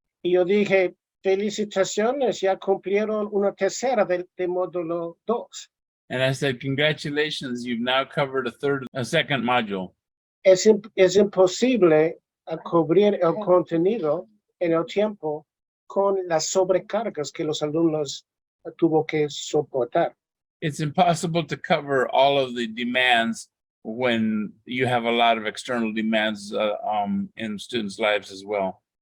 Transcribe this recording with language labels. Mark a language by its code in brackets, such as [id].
[es] Y yo dije, felicitaciones, ya cumplieron una tercera de módulo 2. [en] And I said, congratulations, you've now covered a second module. [es] Es imposible cubrir el contenido en el tiempo con las sobrecargas que los alumnos tuvo que soportar. [en] It's impossible to cover all of the demands when you have a lot of external demands in students' lives as well.